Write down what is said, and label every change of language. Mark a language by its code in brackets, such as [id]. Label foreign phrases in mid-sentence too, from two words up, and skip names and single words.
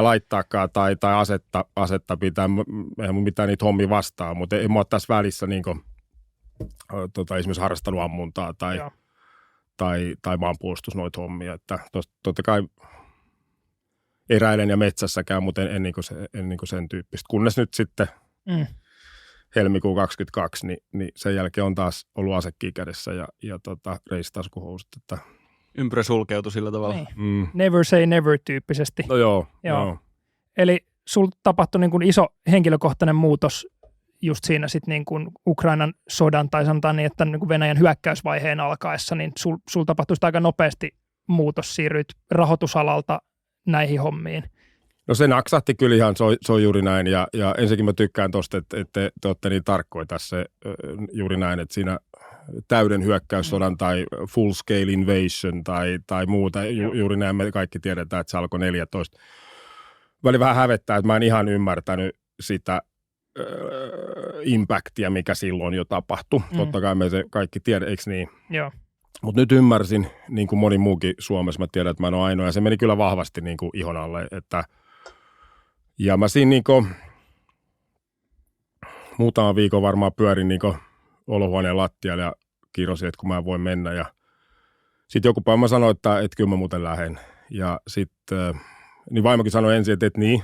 [fi] laittaakaan tai asetta pitää, eihän mun mitään niitä hommia vastaa, mutta ei mä ole tässä välissä niin kuin, esimerkiksi harrastanut ammuntaa tai maanpuolustus noita hommia, että totta kai eräilen ja metsässäkään, mutta en niin kuin sen tyyppistä, kunnes nyt sitten helmikuun 22, niin sen jälkeen on taas ollut asekin kädessä ja reisitaskuhousut. Että ympyrä sulkeutui sillä tavalla. Niin. [en] Never say never -tyyppisesti. [fi] No joo. Eli sulla tapahtui niin kuin iso henkilökohtainen muutos just siinä sitten niin kuin Ukrainan sodan, tai sanotaan niin, että niin kuin Venäjän hyökkäysvaiheen alkaessa, niin sul tapahtui aika nopeasti muutos, siirryit rahoitusalalta näihin hommiin. No se naksahti kyllä ihan, se on juuri näin, ja ensinnäkin mä tykkään tuosta, että te olette niin tarkkoja tässä juuri näin, että siinä täyden hyökkäyssodan tai [en] full scale invasion [fi] tai muuta, juuri näin me kaikki tiedetään, että se alkoi 14. Väli vähän hävettää, että mä en ihan ymmärtänyt sitä impactia, mikä silloin jo tapahtui. Totta kai me se kaikki tiedät, eikö niin? Joo. Mutta nyt ymmärsin, niin kuin moni muukin Suomessa, mä tiedän, että mä en ole ainoa, ja se meni kyllä vahvasti niin kuin ihon alle, ja mä siinä niin kuin muutaman viikon varmaan pyörin niin kuin olohuoneen lattialla ja kirosin, että kun mä voin mennä, ja sitten joku päivä mä sanoin, että kyllä mä muuten lähden, ja sitten niin vaimokin sanoi ensin, että niin.